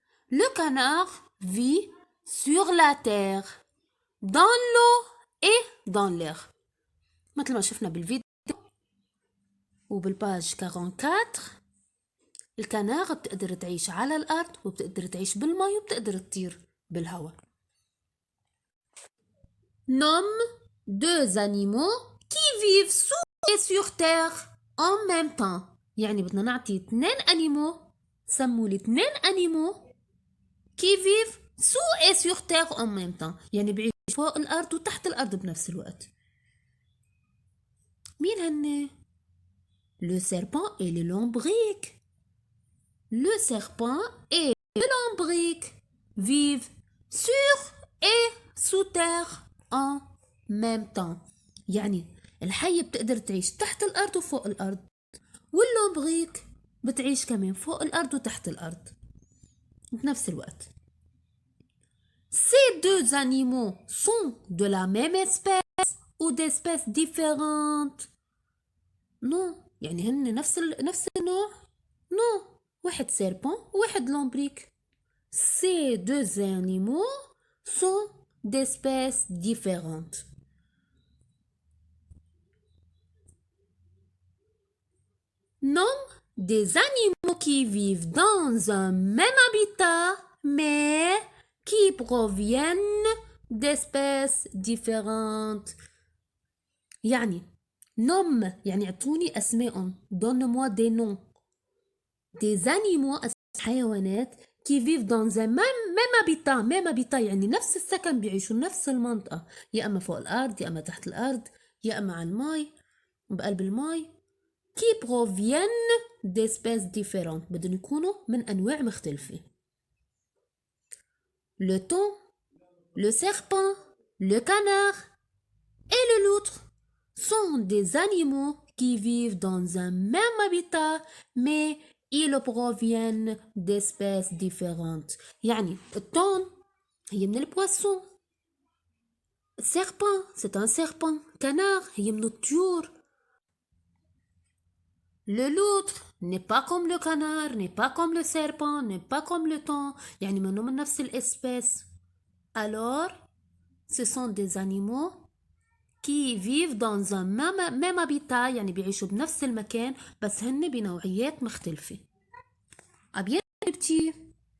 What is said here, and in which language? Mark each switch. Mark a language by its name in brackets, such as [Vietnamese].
[French] Le canard vit sur la terre, dans l'eau et dans l'air. [Arabic] مثل ما شفنا بالفيديو وبالباج 44. الكنار بتقدر تعيش على الأرض وبتقدر تعيش بالماء وبتقدر تطير بالهواء. [French] Nomme deux animaux qui vivent sous et sur terre en même temps. [Arabic] يعني بدنا نعطي 2 animaux. سموا لي [French] 2 animaux qui vivent sous et sur terre en même temps. [Arabic] يعني بيعيشوا فوق الأرض وتحت الأرض بنفس الوقت. مين هن؟ [French] Le serpent et le lombric. Le serpent et le lombric vivent sur et sous terre en même temps. [Arabic] يعني الحية بتقدر تعيش تحت الأرض وفوق الأرض، واللومبريك بتعيش كمان فوق الأرض وتحت الأرض بنفس الوقت. [French] Ces deux animaux sont de la même espèce ou d'espèces différentes? Non. [Arabic] يعني هن نفس النوع؟ Non. واحد سيربون وواحد لومبريك. [French] Ces deux animaux sont d'espèces différentes. Nomme des animaux qui vivent dans un même habitat mais qui proviennent d'espèces différentes. [Arabic] يعني نوم يعني اعطوني أسماء. [French] donne-moi des noms. des animaux [Arabic] حيوانات [French] qui vivent dans un même habitat [Arabic] يعني نفس السكن، بيعيشوا نفس المنطقة، يا أما فوق الأرض يا أما تحت الأرض يا أما على الماء بقلب الماء. [French] qui proviennent d'espèces différentes [Arabic] بدهم يكونوا من أنواع مختلفة. [French] le thon, le serpent, le canard et le loutre sont des animaux qui vivent dans un même habitat mais ils proviennent d'espèces différentes. [Arabic] يعني التون هي من البواسون، [French] serpent c'est un serpent، [Arabic] canard هي من الطيور. [French] Le loutre n'est pas comme le canard, n'est pas comme le serpent, n'est pas comme le thon، [Arabic] يعني منهم من نفس الاسبيس. [French] Alors ce sont des animaux qui vivent dans un même habitat، [Arabic] يعني بيعيشوا بنفس المكان بس هن بنوعيات مختلفة. أبيان حبيبتي.